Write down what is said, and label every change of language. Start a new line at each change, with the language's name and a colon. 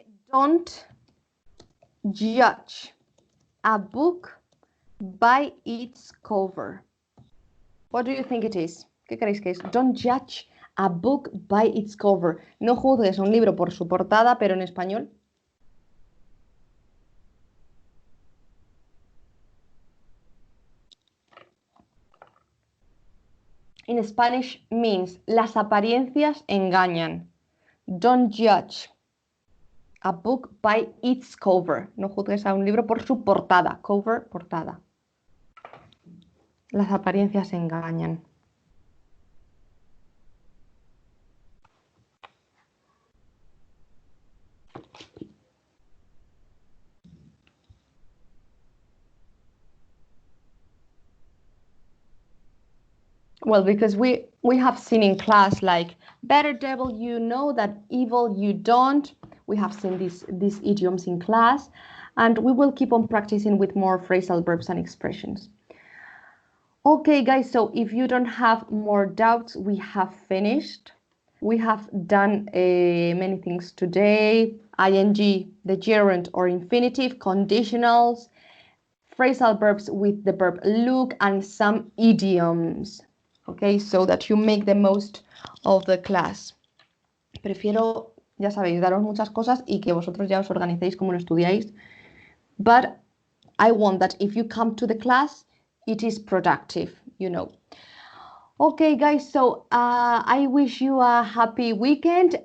English: Don't judge a book by its cover. What do you think it is?
Spanish: ¿Qué creéis que es?
English: Don't judge a book by its cover.
Spanish: No juzgues un libro por su portada, pero en español.
English: In Spanish means
Spanish: las apariencias engañan.
English: Don't judge a book by its cover.
Spanish: No juzgues a un libro por su portada. Cover, portada. Las apariencias engañan.
English: Well, because we have seen in class like better devil you know that evil you don't. We have seen these idioms in class, and we will keep on practicing with more phrasal verbs and expressions. Okay, guys, so if you don't have more doubts, we have finished. We have done many things today. ING, the gerund or infinitive, conditionals, phrasal verbs with the verb look, and some idioms. Okay, so that you make the most of the class.
Spanish: Prefiero, ya sabéis, daros muchas cosas y que vosotros ya os organicéis como lo estudiáis.
English: But I want that if you come to the class, it is productive, you know. Okay, guys, so I wish you a happy weekend.